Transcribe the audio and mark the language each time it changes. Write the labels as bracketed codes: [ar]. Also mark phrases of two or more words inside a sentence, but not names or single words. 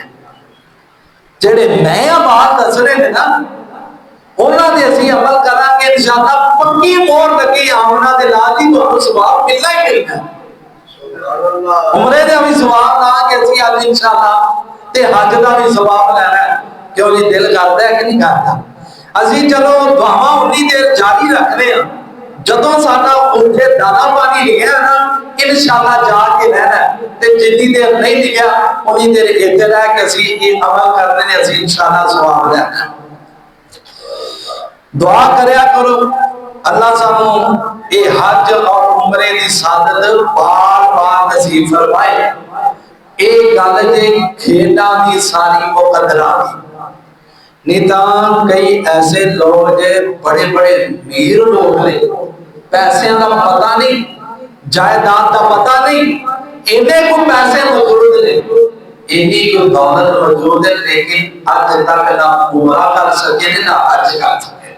[pa] جڑے نیا بات دس رہے ہیں نا انہاں دے اسی عمل کراں گے انشاءاللہ، پکی مور لگی آمنا دے لازی تو ثواب ملنا ہی ملنا ہے۔ عمرے دے بھی ثواب لا کے اسی آج انشاءاللہ تے حج دا بھی ثواب لینا ہے، کیوں جی [ur] دل کرتا ہے کہ نہیں کرتا؟ [pa] اسی چلو دعاواں انی دیر جاری رکھنے ہیں، جدوں ساڈا اوتھے دانا پانی لگیا نا انشاءاللہ جا کے رہنا ہے، تے جتنی دیر نہیں لگیا انہی دیر اتنے رہ کے اسی یہ عمل کرنے نے اسی انشاءاللہ ثواب لینا ہے۔ دعا کریا کرو اللہ سانو اے حج اور عمرے دی سعادت بار بار نصیب فرمائے۔ ایک گل جے کھیڈاں دی ساری مقدراں دی، نہیں تاں کئی ایسے لوگ جے بڑے بڑے امیر لوگ نے، پیسے دا پتہ نہیں، جائیداد دا پتہ نہیں، انہیں کو پیسے موجود نے، انہیں کو دولت موجود ہے، [ur] لیکن آج تک نہ عمرہ کر سکے نہ حج کر سکے۔